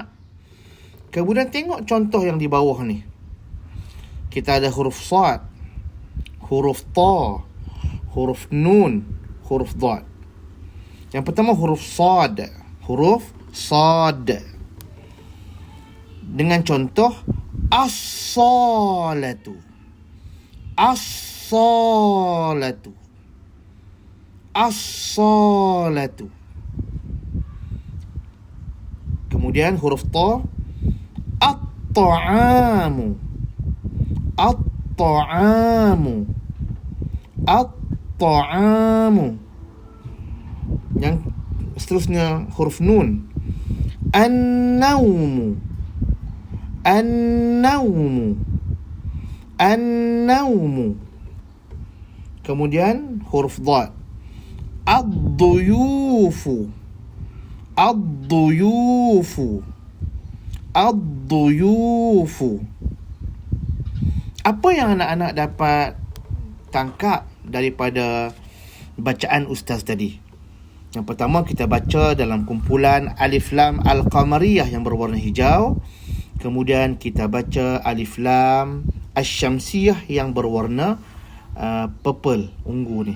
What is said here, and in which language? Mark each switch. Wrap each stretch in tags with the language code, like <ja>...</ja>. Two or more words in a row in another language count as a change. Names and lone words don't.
<ms>Kemudian tengok contoh yang di bawah ni. Kita ada huruf sad, huruf ta, huruf nun, huruf dad. Yang pertama huruf sad. Huruf sad. Dengan contoh as-salatu.</ms> <ar>الصلاة الصلاة.</ar> <ms>Kemudian huruf ta, at-ta'amu.</ms> <ar>الطعام الطعام.</ar> <ms>Yang seterusnya huruf nun, an-naumu.</ms> <ar>النوم النوم.</ar> <ms>Kemudian huruf dad, ad-duyufu.</ms> <ar>الضيوف الضيوف.</ar> <ms>Apa yang anak-anak dapat tangkap daripada bacaan Ustaz tadi? Yang pertama, kita baca dalam kumpulan</ms> <ar>ألف لام القمرية</ar> <ms>yang berwarna hijau. Kemudian kita baca</ms> <ar>ألف لام الشمسية</ar> <ms>yang berwarna purple, ungu ni.</ms>